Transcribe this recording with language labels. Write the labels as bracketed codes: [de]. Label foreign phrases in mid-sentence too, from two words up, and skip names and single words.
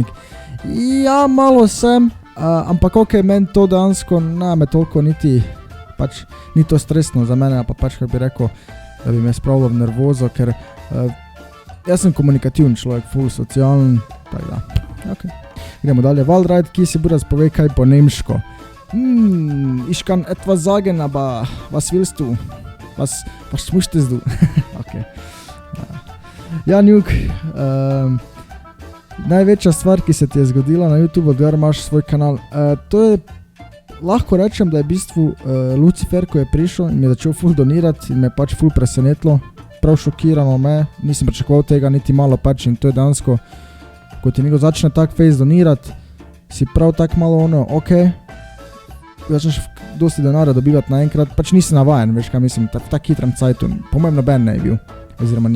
[sl] Ja, malo sem, ampak ok, meni to dansko, me toliko niti, pač, ni to stresno za mene, pa pač, kako bi rekel, da bi me spravilo v nervozo, ker jaz sem komunikativen človek, full socialen, tako da, ok. Gremo dalje. Valdrajd, ki si buraz povej kaj po nemško. [de] Ich kann etwas sagen, aber was willst du? Was möchtest du? Ok. [sl] Ja, Njuk, največja stvar, ki se ti je zgodila na YouTube, odgar imaš svoj kanal, to je, lahko rečem, da je v bistvu Lucifer, ko je prišel in mi je začel full donirati in me pač full presenetlo. Prav šokirano me, nisem pričakoval tega niti malo pač in to je dansko, ko ti nekdo začne tak face donirati, si prav tak malo ono, ok, začneš dosti denarja dobivati naenkrat, pač nisi navajen, veš kaj mislim, v tak hitrem cajtu, po mojem noben ne je bil, oziroma ni.